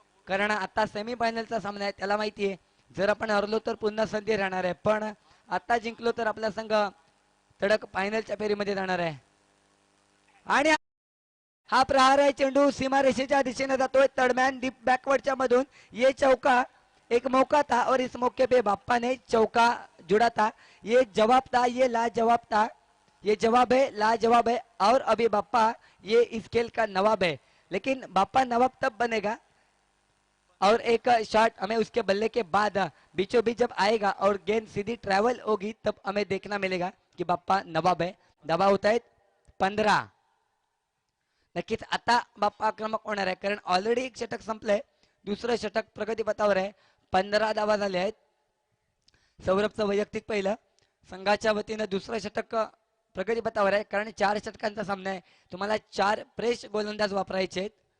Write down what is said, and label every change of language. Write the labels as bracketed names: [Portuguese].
[Marathi] कारण आता सेमी फायनलचा सामना आहे, त्याला माहिती आहे जर आपण हरलो तर पुन्हा संधी राहणार आहे, पण आता जिंकलो तर आपला संघ तडक फायनलच्या फेरीमध्ये जाणार आहे. आणि हा प्रहार आहे, चेंडू सीमारेषेच्या दिशेने जातोय तडम्यान डीप बॅकवर्डच्या मधून. [Hindi] ये चौका, एक मौका था और इस मौके पे बाप्पा ने चौका जुड़ा था. ये जवाब था, ये लाजवाब था, ये जवाब है, लाजवाब है. और अभी बाप्पा ये इस खेल का नवाब है, लेकिन बाप्पा नवाब तब बनेगा और एक शॉट हमें उसके बल्ले के बाद बीचों बीच जब आएगा और गेंद सीधी ट्रैवल होगी तब हमें देखना मिलेगा कि बाप्पा नवाब है. [Marathi] धावा होत आहेत 15. नक्कीच आता बाप्पा आक्रमक होणार आहे, कारण ऑलरेडी एक षटक संपलंय, दुसरं षटक प्रगतीपथावर आहे. 15 धावा झाले आहेत. सौरभचं वैयक्तिक पहिलं, संघाच्या वतीनं दुसरं षटक प्रगतीपथावर आहे, कारण 4 षटकांचा सामना आहे. तुम्हाला 4 फ्रेश गोलंदाज वापरायचे आहेत.